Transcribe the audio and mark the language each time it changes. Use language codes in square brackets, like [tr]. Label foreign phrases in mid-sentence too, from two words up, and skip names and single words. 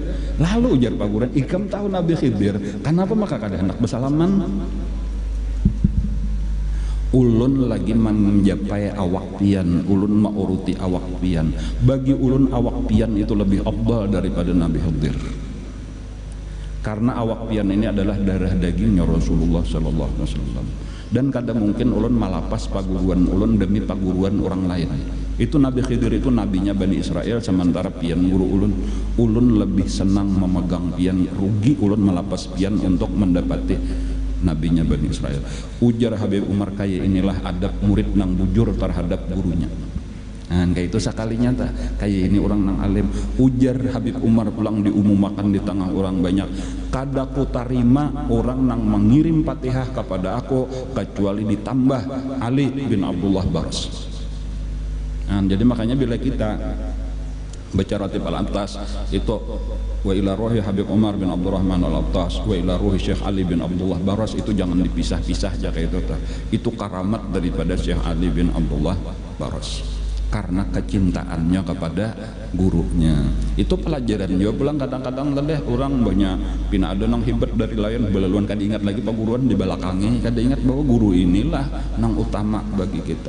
[bjn] Lalu ujar paguran, ikam tahu Nabi Khidir. Kenapa maka kada hendak bersalaman? Ulun lagi menjapai awak pian, ulun mauruti awak pian. Bagi ulun awak pian itu lebih afdal daripada Nabi Khidir. Karena awak pian ini adalah darah dagingnya Rasulullah [ar] sallallahu alaihi wasallam. [bjn] Dan kadang mungkin ulun malapas paguruan ulun demi paguruan orang lain. Itu Nabi Khidir itu nabinya Bani Israel, sementara pian guru ulun lebih senang memegang pian, rugi ulun malapas pian untuk mendapati nabinya Bani Israel. Ujar Habib Umar kayak inilah adab murid nang bujur terhadap gurunya. Nah, kayak itu sekalinya tak kayak ini orang nang alim. Ujar Habib Umar pulang diumumkan di tengah orang banyak, kada ku tarima orang nang mengirim Fatihah kepada aku kecuali ditambah Ali bin Abdullah Baras. Nah, jadi makanya bila kita baca ratib al-Attas itu [ar] wa ila ruhi [bjn] Habib Umar bin Abdurrahman Al-Attas [ar] wa ila ruhi [bjn] Syekh Ali bin Abdullah Baras, itu jangan dipisah-pisah aja kayak itu tak. Itu karamat daripada Syekh Ali bin Abdullah Baras karena kecintaannya kepada gurunya. Itu pelajaran juga pulang kadang-kadang tadi orang banyak pina ada nang hebat dari lain belaluan kada ingat lagi paguruan di belakangnya, kada ingat bahwa guru inilah nang utama bagi kita.